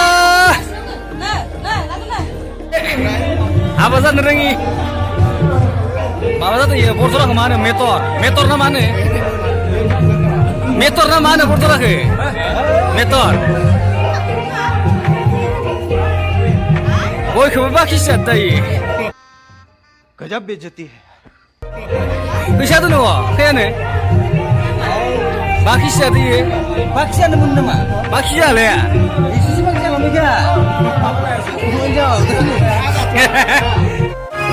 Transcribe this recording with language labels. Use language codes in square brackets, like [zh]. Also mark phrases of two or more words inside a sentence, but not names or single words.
[brx] हाबा जानो रोङि माबा जादों इयो बरथराखौ मा होनो मेटर ना मा होनो बरथराखौ मेटर बयखौबो बाखिसो जादों इयो [hi] गजब बेइज्जती है [brx] फैसा दङ फैयानो बाखिसो जादों इयो बाखि जानो मोन नामा बाखि जालाया एसेसो बाखि जालांबाय